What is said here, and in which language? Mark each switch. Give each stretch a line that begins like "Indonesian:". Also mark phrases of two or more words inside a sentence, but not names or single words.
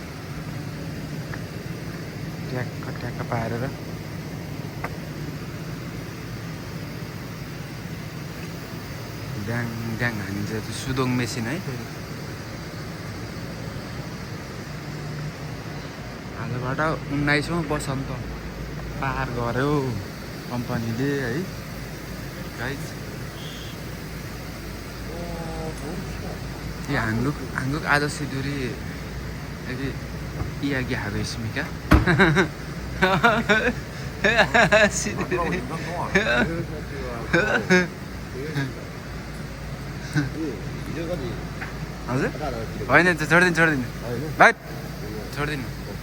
Nepali: ट्याक्क पारेर ड्याङ हानिन्छ। त्यो सुदोङ मेसिन है। फेरि आजबाट 19औं वसन्त पार गर्यो कम्पनीले है गाइज।
Korean: ये 한국 아저씨들이 여기 이야기하고 있습니까?
Nepali: 아저씨들이 हजुर होइन छोडिदिनु भाइ छोडिदिनु।